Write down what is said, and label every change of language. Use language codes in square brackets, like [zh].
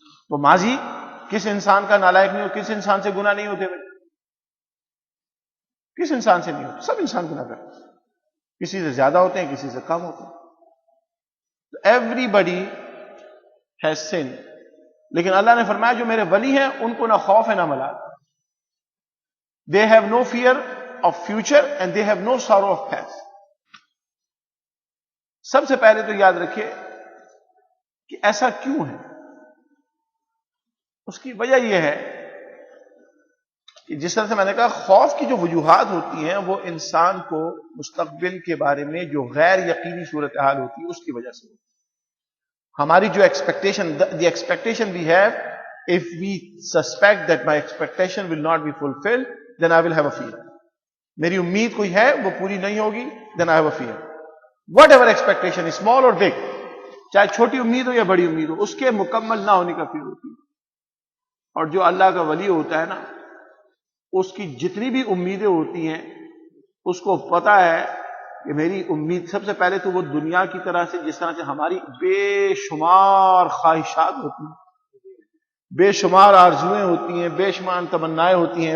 [ur] تو ماضی کس انسان کا نالائق نہیں ہو، کس انسان سے گناہ نہیں ہوتے بھائی؟ کس انسان سے نہیں ہوتے؟ سب انسان گناہ کرتے ہیں، کسی سے زیادہ ہوتے ہیں کسی سے کم ہوتے ہیں. [en] Everybody has sin. [ur] لیکن اللہ نے فرمایا جو میرے ولی ہیں ان کو نہ خوف ہے نہ ملال. [en] They have no fear of future and they have no sorrow of past. [ur] سب سے پہلے تو یاد رکھیے کہ ایسا کیوں ہے. اس کی وجہ یہ ہے کہ جس طرح سے میں نے کہا خوف کی جو وجوہات ہوتی ہیں وہ انسان کو مستقبل کے بارے میں جو غیر یقینی صورتحال ہوتی ہے اس کی وجہ سے ہوتی ہے. ہماری جو [en] The expectation we have, if we suspect that my expectation will not be fulfilled, then I will have a fear. [ur] میری امید کوئی ہے وہ پوری نہیں ہوگی، [en] then I have a fear. Whatever expectation is small or big، [ur] چاہے چھوٹی امید ہو یا بڑی امید ہو، اس کے مکمل نہ ہونے کا فیئر ہوتی ہے. اور جو اللہ کا ولی ہوتا ہے نا، اس کی جتنی بھی امیدیں ہوتی ہیں اس کو پتا ہے کہ میری امید سب سے پہلے تو وہ دنیا کی طرح سے، جس طرح سے ہماری بے شمار خواہشات ہوتی ہیں، بے شمار آرزویں ہوتی ہیں، بے شمار تمنائیں ہوتی ہیں.